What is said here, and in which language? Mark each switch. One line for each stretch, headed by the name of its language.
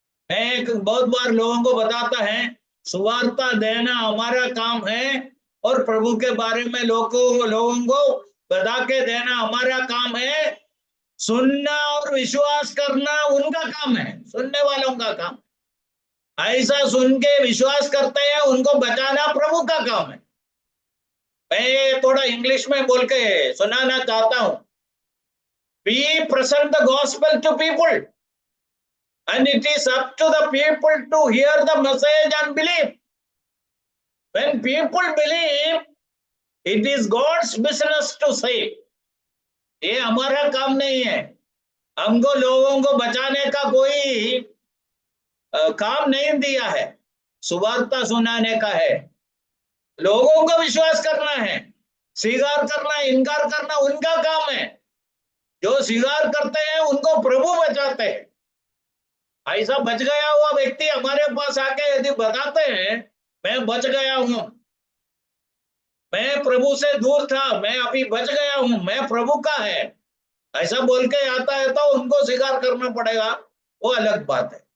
Hindi: मैं एक बहुत बार लोगों को बताता है, सुवार्ता देना हमारा काम है, और प्रभु के बारे में लोगों को बता के देना हमारा काम है। सुनना और विश्वास करना उनका काम है, सुनने वालों का काम। ऐसा सुन के विश्वास करते हैं, उनको बचाना प्रभु का काम है। मैं थोड़ा इंग्लिश में बोल के सुनाना चाहता हूं।
English: We present the gospel to people, and it is up to the people to hear the message and believe. When people believe, it is God's business to save.
Hindi: ये हमारा काम नहीं है। हमको लोगों को बचाने का कोई काम नहीं दिया है, सुवार्ता सुनाने का है। लोगों को विश्वास करना है, स्वीकार करना, इनकार करना उनका काम है। जो स्वीकार करते हैं उनको प्रभु बचाते हैं। ऐसा बच गया हुआ व्यक्ति हमारे पास आके यदि बताते हैं मैं बच गया हूं, मैं प्रभु से दूर था, मैं अभी बच गया हूं, मैं प्रभु का है, ऐसा बोल के आता है, तो उनको स्वीकार करना पड़ेगा, वो अलग बात है।